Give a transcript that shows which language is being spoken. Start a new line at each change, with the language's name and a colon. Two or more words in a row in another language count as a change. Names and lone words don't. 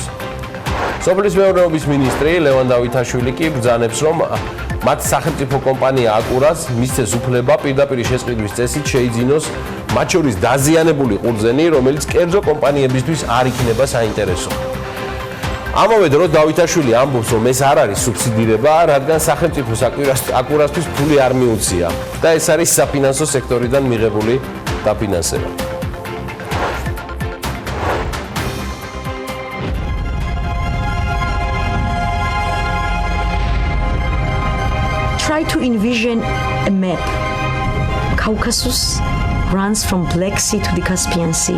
Georgian: სოფლის მეურნეობის მინისტრი ლევან დავითაშვილი კი ბრძანებს, რომ მათ სახელმწიფო კომპანია აკურას მისცეს უფლება პირდაპირ შესყიდვის წესით შეიძინოს მათ შორის დაზიანებული ყურძენი, რომელიც კერძო კომპანიებისთვის არ იქნება საინტერესო. ამავე დროს დავითაშვილი ამბობს, რომ ეს არ არის სუბსიდირება, რადგან სახელმწიფოს აკურასთვის ფული არ მიუწია და ეს არის საფინანსო სექტორიდან მიღებული დაფინანსება.
English: Try to envision a map. Caucasus runs from Black Sea to the Caspian Sea.